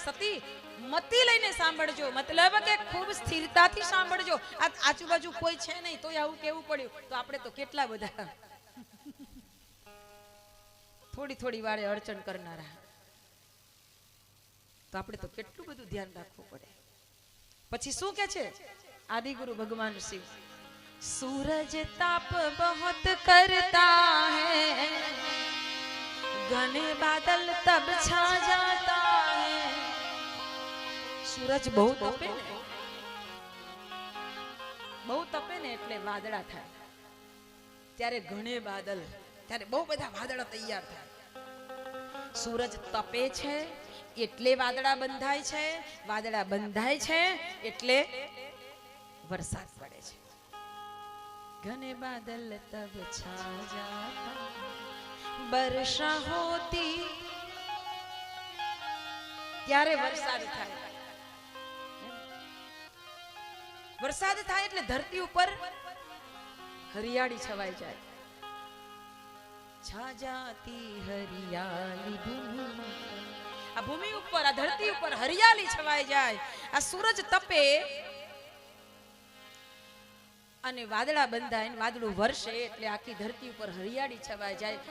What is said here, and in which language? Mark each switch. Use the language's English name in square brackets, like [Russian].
[Gujarati] સતી મતી લઈને સાંભળજો, મતલબ કે ખૂબ સ્થિરતાથી સાંભળજો. આ આજુબાજુ કોઈ છે નહીં તોય આવું કેવું પડ્યું, તો આપણે તો કેટલા બધા થોડી થોડી વારે અડચણ કરનારા, તો આપણે તો કેટલું બધું ધ્યાન રાખવું પડે. પછી શું કે છે આદિગુરુ ભગવાન શિવ? [Hindi] सूरज ताप बहुत करता है, घने बादल तब छा जाता है. [Gujarati] सूरज બહુ તપે ને, બહુ તપે ને એટલે વાદળા થાય, ત્યારે ઘણે બાદલ, ત્યારે બહુ બધા વાદળા તૈયાર થાય. સૂરજ તપે છે એટલે વાદળા બંધાય છે, વાદળા બંધાય છે એટલે વરસાદ પડે છે. [Hindi] घने बादल तब छा जाता, वर्षा होती [Gujarati] ત્યારે વરસાદ થાય. વરસાદ થાય એટલે ધરતી ઉપર હરિયાળી છવાઈ જાય. [Hindi] छा जाती हरियाली भूमि, [Gujarati] આ ભૂમિ ઉપર, આ ધરતી ઉપર હરિયાળી છવાઈ જાય. આ સૂરજ તપે અને વાદળા બંધાય ને વાદળું વરસે એટલે આખી ધરતી ઉપર હરિયાળી છવાઈ જાય.